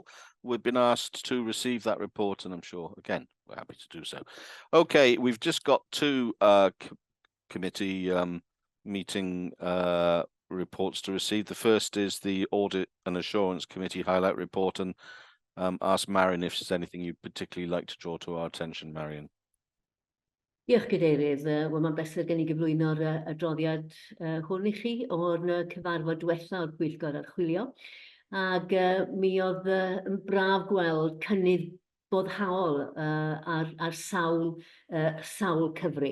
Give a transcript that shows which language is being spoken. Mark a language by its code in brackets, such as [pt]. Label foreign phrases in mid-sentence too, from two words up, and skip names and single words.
[en] We've been asked to receive that report, and I'm sure, again, we're happy to do so. Okay, we've just got 2 committee meeting reports to receive. The first is the Audit and Assurance Committee highlight report, and ask Marion if there's anything you'd particularly like to draw to our attention, Marion. [cy] Diolch Cadeirydd. Wel, mae'n bleser gen i gyflwyno'r adroddiad hwn i chi o'r cyfarfod diwethaf o'r Pwyllgor Archwilio. Ac mi oedd yn braf gweld cynnydd boddhaol ar sawl cyfri.